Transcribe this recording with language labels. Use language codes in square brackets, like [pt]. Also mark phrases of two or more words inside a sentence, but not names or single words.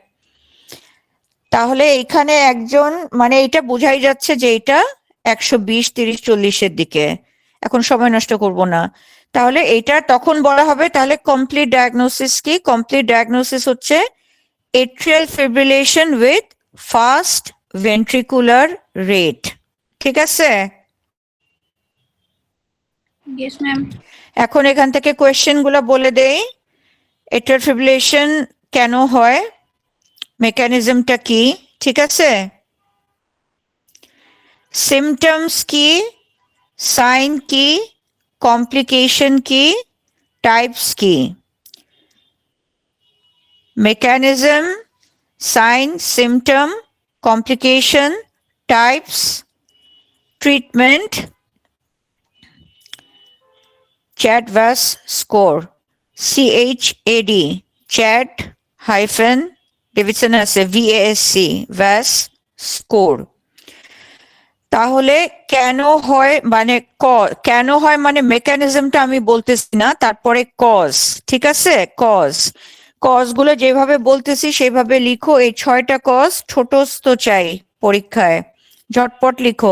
[bn] তাহলে এখানে একজন, মানে এটা বোঝাই যাচ্ছে যে এটা 120, 30, 40-এর দিকে। এখন সময় নষ্ট করব না। তাহলে এটা তখন বলা হবে, তাহলে [en] complete diagnosis [bn] কি? [en] complete diagnosis [bn] হচ্ছে [en] atrial fibrillation with fast ventricular rate। [bn] ঠিক আছে? [en] yes ma'am. [bn] এখন এখান থেকে কোয়েশ্চেন গুলো বলে দেই। [en] atrial fibrillation [bn] কেন হয়, মেকানিজমটা কি? ঠিক আছে? সিমটমস কি, সাইন কি, কমপ্লিকেশন কি, টাইপস কি? [en] mechanism, sign, symptom, complication, types, treatment, CHAD-VAS score, CHAD, CHAD hyphen Davidson আছে VASC, VAS score। [bn] তাহলে কেন হয়, মানে কেন হয় মানে মেকানিজমটা আমি বলতেছি না, তারপরে কজ। ঠিক আছে? কজ গুলো যেভাবে বলতেছি সেভাবে লিখো। এই 6টা কজ ছোটস্থ চাই পরীক্ষায়, ঝটপট লিখো।